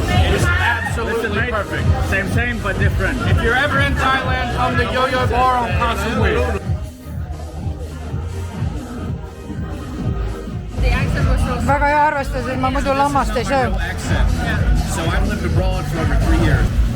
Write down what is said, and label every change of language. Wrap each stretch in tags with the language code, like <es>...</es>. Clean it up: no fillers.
<en>It is absolutely perfect. Same, but different. If you're ever in Thailand, come to Yo-Yo Bar on Koh Samui.</en> <et>Väga hea arvestus, et ma muidu lammast ei söö.</et> <en>So I've lived abroad for over 3 years.</en>